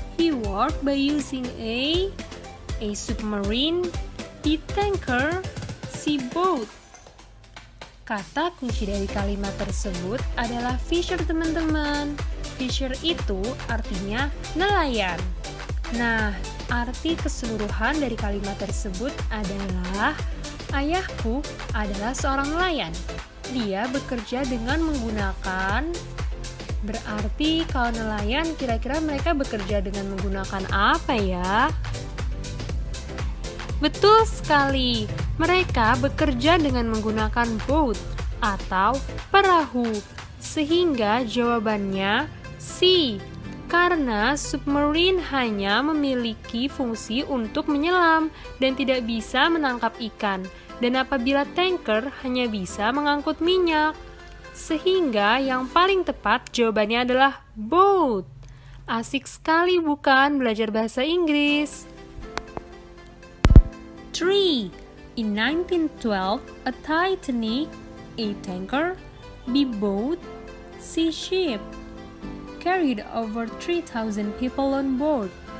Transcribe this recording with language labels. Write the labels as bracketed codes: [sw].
[en] He worked by using A submarine, B. tanker, C. boat. [id] Kata kunci dari kalimat tersebut adalah fisher teman-teman. Fisher itu artinya nelayan. Nah, arti keseluruhan dari kalimat tersebut adalah ayahku adalah seorang nelayan. Dia bekerja dengan menggunakan, berarti kalau nelayan kira-kira mereka bekerja dengan menggunakan apa ya? Betul sekali, mereka bekerja dengan menggunakan boat atau perahu, sehingga jawabannya C. Karena submarine hanya memiliki fungsi untuk menyelam dan tidak bisa menangkap ikan, dan apabila tanker hanya bisa mengangkut minyak. Sehingga yang paling tepat jawabannya adalah boat. Asik sekali bukan belajar bahasa Inggris? 3. [en] In 1912, a Titanic, A tanker, B boat, C ship, carried over 3,000 people on board.